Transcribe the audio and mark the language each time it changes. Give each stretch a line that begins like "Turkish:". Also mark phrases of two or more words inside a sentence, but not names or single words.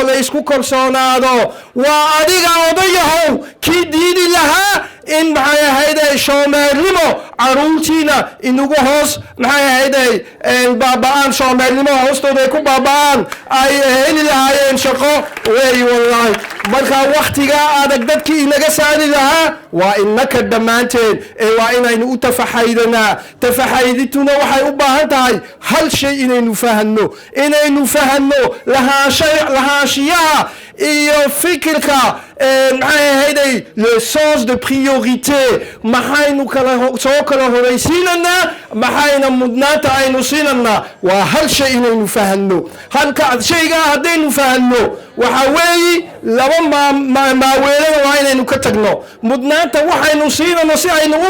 Somali: la isku kalsoonaado waa adiga odayahow kii diidi lahaa in maxay ahayd shoomeernimo caruurtiina inagu hoos maxay ahayd baaba'aan shoomeernimo hoostooda ay ku baaba'aan ay heli lahaayeen shaqo wey wallahi marka waktigaa adag dadkii inaga saari lahaa waa inaka dhammaanteen ee waa inaynu u tafaxaydanaa tafaxaydituna waxay u baahan tahay hal shay inaynu fahanno lahaanshiyaha iyo fikirka maxay ahayday
French: le sens de priorité
Somali: maxaynu soo kala horaysiinanaa maxayna mudnaanta aynu siinanaa waa hal shay inaynu fahanno halka shaygaa haddaynu fahanno waxa weeyi laba maaweelada waa inaynu ka tagno mudnaanta waxaynu siinano si aynu u